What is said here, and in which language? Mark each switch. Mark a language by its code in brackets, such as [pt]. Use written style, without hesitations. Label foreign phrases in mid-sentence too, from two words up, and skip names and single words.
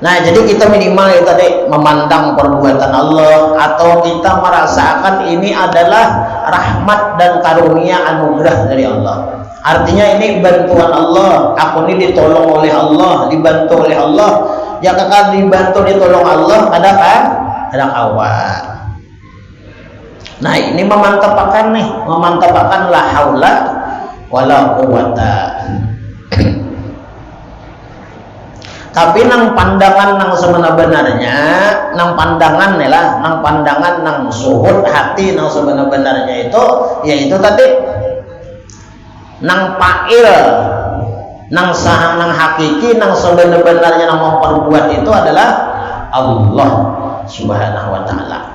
[id] Nah, jadi kita minimal itu tadi memandang perbuatan Allah, atau kita merasakan ini adalah rahmat dan karunia anugerah dari Allah. Artinya ini bantuan Allah, aku ini ditolong oleh Allah, dibantu oleh Allah. Ya kakak dibantu ditolong Allah, ada kan? Ada kawan. Nah, ini memantapkan [ar] لا حول ولا قوة. [bjn] Tapi nang pandangan nang sebenarnya, nang pandangan nang suhud hati nang sebenarnya itu, yaitu tadi nang pail, nang sahang, nang hakiki, nang sebenarnya nang memperbuat itu adalah Allah [ar] سبحانه وتعالى.